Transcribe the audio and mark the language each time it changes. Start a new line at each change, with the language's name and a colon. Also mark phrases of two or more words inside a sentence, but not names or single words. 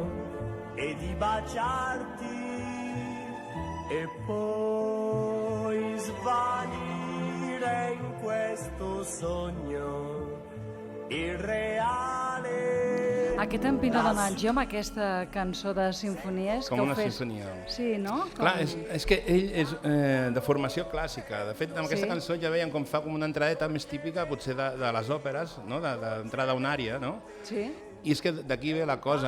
Italian: e di baciarti e poi svanire in questo sogno irreale.
Catalan: Aquest Pino Donaggio amb aquesta cançó de sinfonies... Com una sinfonia. Sí, no? Clar, és que ell és de formació clàssica. De fet, amb aquesta cançó ja veiem com fa com una entradeta més típica, potser de les òperes, d'entrada a una àrea, no? Sí. I és que d'aquí ve la cosa.